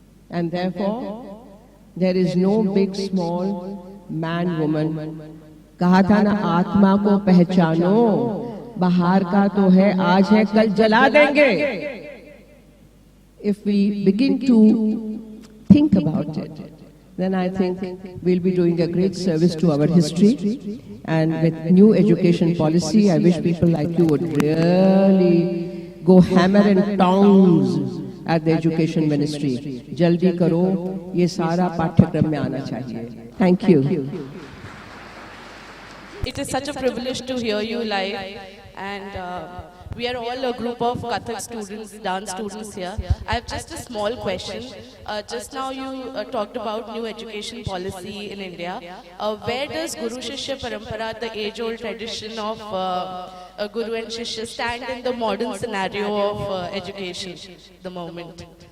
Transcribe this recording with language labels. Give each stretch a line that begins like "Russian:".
English: And therefore, there is no big, small, man, woman.
Hindi: कहा था ना आत्मा को पहचानो, बाहर का तो है, आज है, कल जला देंगे.
English: If we begin to think about it, then I think we'll be doing a great service to our history. And with new education policy, I wish people like you would really go hammer and tongs at the education ministry.
Hindi: Jaldi karo, ye sara पाठ्यक्रम में आना चाहिए.
English: Thank you. It is such a privilege to hear you live, and we are all a group of Kathak students, dance students here. I have just a small question. Just now you talked about new education policy in India. Where does Guru Shishya Parampara, the age-old tradition of Guru and Shishya, stand in the modern scenario of education, the moment?